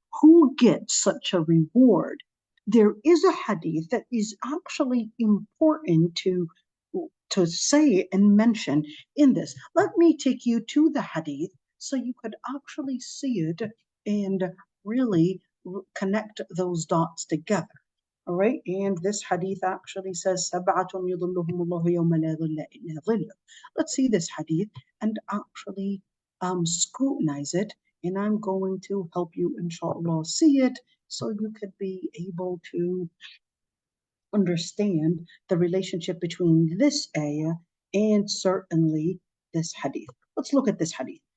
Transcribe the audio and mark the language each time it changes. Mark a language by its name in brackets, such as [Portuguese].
[English] Who gets such a reward? There is a hadith that is actually important to say and mention in this. Let me take you to the hadith so you could actually see it and really connect those dots together. All right, and this hadith actually says [Arabic] سَبْعَةٌ يُظِلُّهُمُ اللَّهُ يَوْمَ لَا ظِلَّ إِلَّا ظِلُّهُ. [English] Let's see this hadith and actually scrutinize it, and I'm going to help you, inshallah, see it so you could be able to understand the relationship between this ayah and certainly this hadith. Let's look at this hadith.